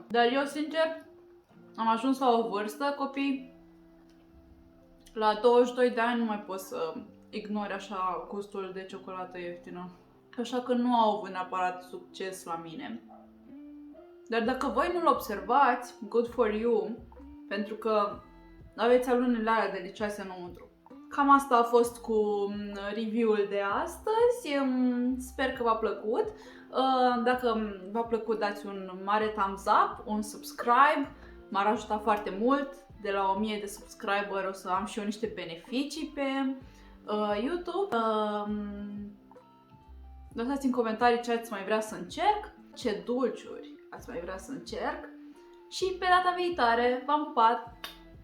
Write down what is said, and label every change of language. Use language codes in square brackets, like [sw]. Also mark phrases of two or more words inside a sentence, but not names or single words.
[ro] Dar eu, sincer, am ajuns la o vârstă, copii, la 22 de ani nu mai pot să ignori așa gustul de ciocolată ieftină. așa că nu au avut neapărat succes la mine. Dar dacă voi nu-l observați, [en] good for you, [ro] pentru că aveți alunele alea delicioase înăuntru. Cam asta a fost cu review-ul de astăzi, sper că v-a plăcut. Dacă v-a plăcut, dați un mare [en] thumbs up, [ro] un subscribe, m-ar ajuta foarte mult. De la 1000 de subscriber o să am și eu niște beneficii pe YouTube. Lăsați în comentarii ce ați mai vrea să încerc, ce dulciuri ați mai vrea să încerc și pe data viitoare v-am pupat!